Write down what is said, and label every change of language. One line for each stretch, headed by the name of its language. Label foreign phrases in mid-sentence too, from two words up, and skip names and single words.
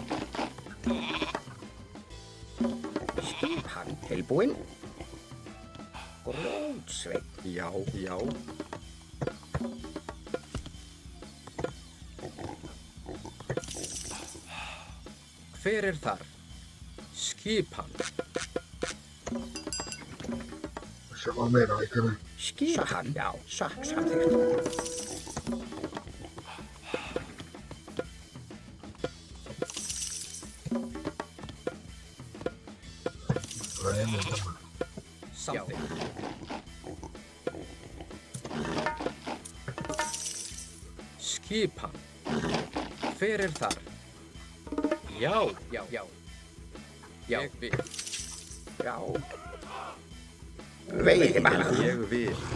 Icelandic: Skipan. Tilbúin. Grótsveit. Já. Já. Hver er þar? Skipan.
Portuguese: Vou chamar o menor aí também.
Icelandic: Skipan. Já. Samþykkt.
Portuguese: Vai, meu mano.
Icelandic: Samþykkt. Skipan. Hver er þar? Já. Já. Já. Ég vil. Já. Veiðimaður. Ég vil.